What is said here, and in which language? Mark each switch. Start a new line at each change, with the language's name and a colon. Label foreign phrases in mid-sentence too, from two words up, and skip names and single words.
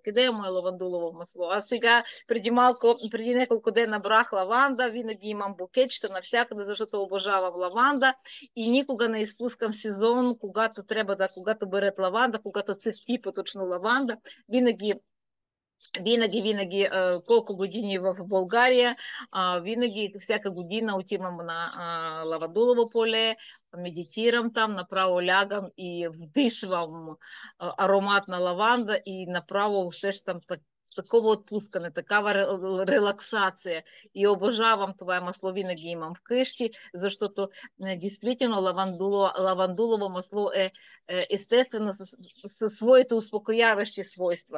Bulgarian: Къде е мое лавандулово масло? Аз сега преди няколко дена набрах лаванда, винаги имам букетчета навсякъде, защото обожавам лаванда и никога не изпускам сезон, когато берат лаванда, когато цъфти поточно лаванда. Винаги, колко години в България, винаги, всяка година отивам на лавандулово поле, медитирам там, направо лягам і вдишвам ароматна лаванда і направо усещам такого отпускане, такава релаксация. И обожавам това масло, винаги имам вкъщи, защото действително лавандулово масло е естествено със своите успокояващи свойства.